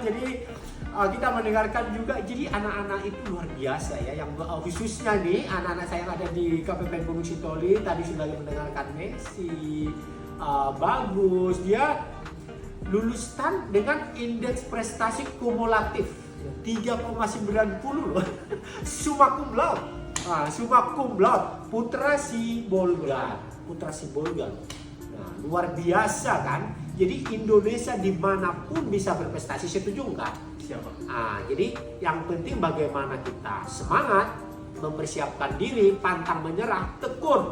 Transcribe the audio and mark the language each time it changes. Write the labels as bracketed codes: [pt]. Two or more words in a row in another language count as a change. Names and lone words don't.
[id] Jadi kita mendengarkan juga. Jadi anak-anak itu luar biasa ya. Yang khususnya nih anak-anak saya yang ada di KPPN Gunung Sitoli tadi sudah mendengarkan Messi, Bagus. Dia lulus STAN dengan indeks prestasi kumulatif 3,90 loh. [la] Summa cum laude. Summa cum laude. [id] Putra Sibolga. Nah, luar biasa kan? Jadi Indonesia dimanapun bisa berprestasi, setuju nggak? Siapa? Jadi yang penting bagaimana kita semangat, mempersiapkan diri, pantang menyerah, tekun.